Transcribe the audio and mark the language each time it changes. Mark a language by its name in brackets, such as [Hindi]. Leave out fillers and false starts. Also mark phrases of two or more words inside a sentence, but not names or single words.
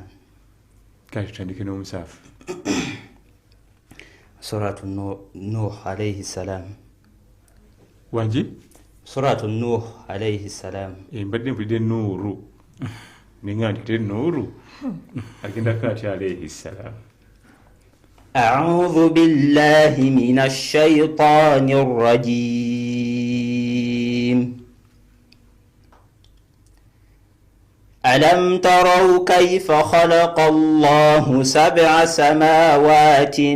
[Ganda] Kati tutandike n'omusaafu. [Arabic] سورة نوح عليه السلام. [Ganda] Wanji? [Arabic] سورة نوح عليه السلام. [Ganda] Mbadde mpulidde Nuuru. Ningandi te Nuuru. Agenda kati [Arabic] عليه السلام. أعوذ بالله من الشيطان الرجيم ألم تروا كيف خلق الله 7 سماوات